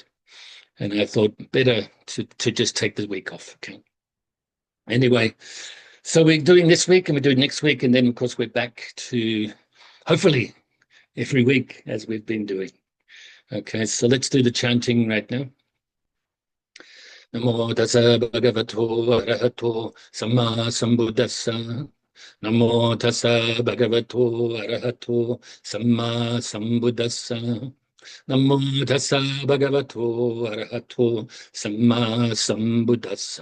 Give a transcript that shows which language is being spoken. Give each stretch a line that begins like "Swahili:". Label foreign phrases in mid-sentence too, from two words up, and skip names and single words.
English: And I thought better to just take the week off. Okay. Anyway, so we're doing this week and we're doing next week. And then, of course, we're back to hopefully every week as we've been doing. Okay, so let's do the chanting right now.
Pali: Namo tassa bhagavato arahato samma sambuddhassa. Namo tassa bhagavato arahato samma sambuddhassa. Namo tassa bhagavato arahato samma sambuddhassa.